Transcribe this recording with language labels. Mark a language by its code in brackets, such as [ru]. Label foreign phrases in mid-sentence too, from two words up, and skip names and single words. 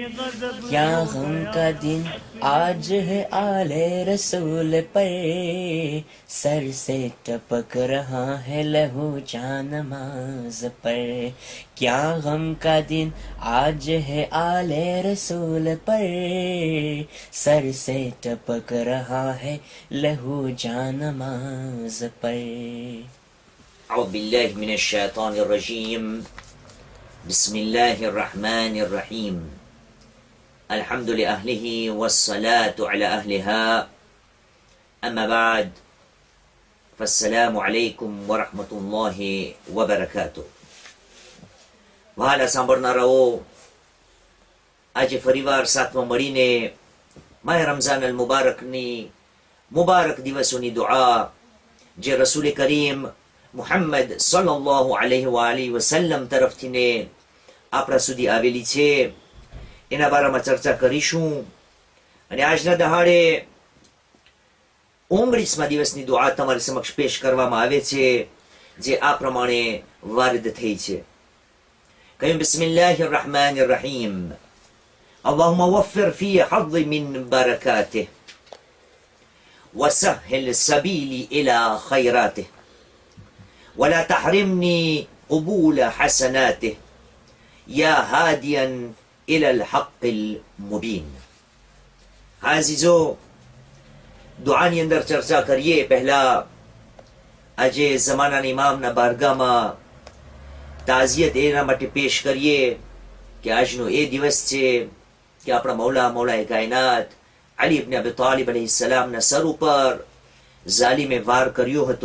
[ur] کیا غم کا دن آج ہے آل رسول پر، سر سے ٹپک رہا ہے لہو جان نماز پر. کیا غم کا دن آج ہے آل رسول پر، سر سے ٹپک رہا ہے لہو جان نماز پر. [ar] أعوذ بالله من الشيطان الرجيم. بسم الله الرحمن الرحيم. الحمد لأهله والصلاة على أهلها. أما بعد فالسلام عليكم ورحمة الله وبركاته. [gu] વહાલા સાંભળનારાઓ, આજે ફરીવાર સાથમાં મળીને માહ રમઝાન અલ મુબારકની મુબારક દિવસોની દુઆ જે રસૂલ કરીમ મુહમ્મદ [ar] صلى الله عليه وسلم [gu] તરફથી ને આપણા સુધી આવેલી છે, એના બારામાં ચર્ચા કરીશું. અને આજના દહાડે 19મા દિવસની દુઆ તમારી સમક્ષ પેશ કરવામાં આવે છે, જે આ પ્રમાણે વારિદ થઈ છે. [ar] કહ્યું, بسم الله الرحمن الرحيم. اللهم وفر في حظي من بركاته وسهل سبيلي إلى خيراته ولا تحرمني قبول حسناته يا هاديا إلى الحق المبين. [gu] عزیزو، દુઆની અંદર ચર્ચા કરીએ પહેલા આજે જમાનાના ઇમામના બારગામાં તાઝિયત એના માટે પેશ કરીએ કે આજનો એ દિવસ છે કે આપણા મૌલાએ કાયનાત અલી ઇબ્ન અબી તાલિબ અલૈહિસ્સલામના સર ઉપર ઝાલિમે વાર કર્યો હતો.